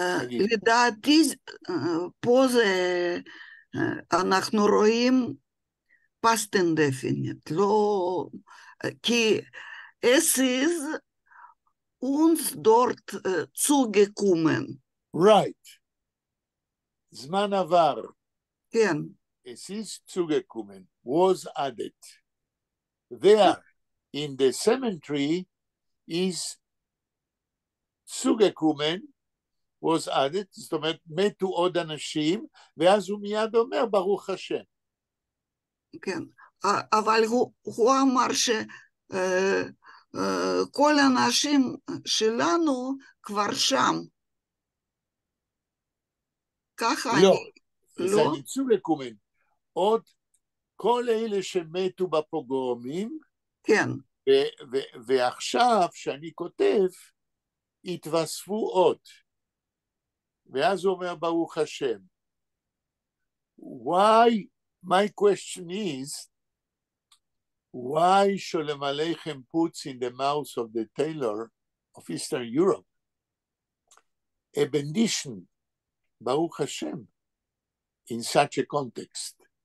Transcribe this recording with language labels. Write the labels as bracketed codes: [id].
[he] לדעתי, פה זה, אנחנו רואים [en] past indefinite, [he] לא, כי [yi] es ist uns dort zugekommen. [en] Right. [he] זמן עבר. כן. [yi] Es ist zugekommen, [en] was added. There, in the cemetery, is zugekommen, was added, [he] זאת אומרת, מתו עוד אנשים, ואז הוא מיד אומר, ברוך השם. כן, אבל הוא אמר שכל האנשים שלנו כבר שם. ככה לא, אני... זה אני צוגקומן. עוד כל אלה שמתו בפוגרומים, כן. ועכשיו שאני כותב, התווספו עוד. ואז הוא אומר, ברוך השם. [en] Why, my question is, why Sholem Aleichem puts in the mouth of the tailor of Eastern Europe a benediction, Baruch Hashem, in such a context?